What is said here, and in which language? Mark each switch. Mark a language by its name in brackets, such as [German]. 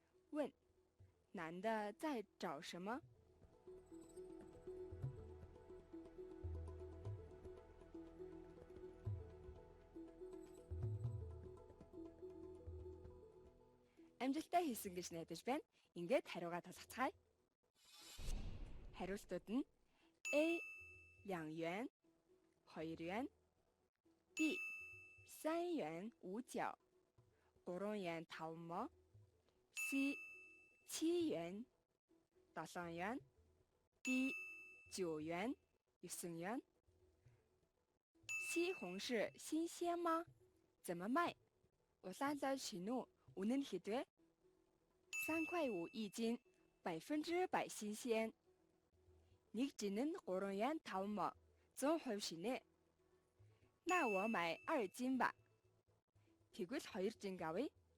[Chinese] 问：男的在找什么？ [Mongolian] Амжилттай хийсэн гэж найдаж байна. Ингээд хариугаа тусгацгаая. хариултууд нь A 2元2元 B 3元5角3元5毛 C 7元7元 D 9元9元。 [Chinese] 西红柿新鲜吗？怎么卖？ [Mongolian] Улаанлал шинүү үнэн хэдвэ? [Chinese] 3块5一斤，100%新鲜。 [Mongolian] нэг жин нь 3 元5毛，100% шинэ. [Chinese] 那我买2斤吧。 [Mongolian] тэгвэл 2 жин авъя.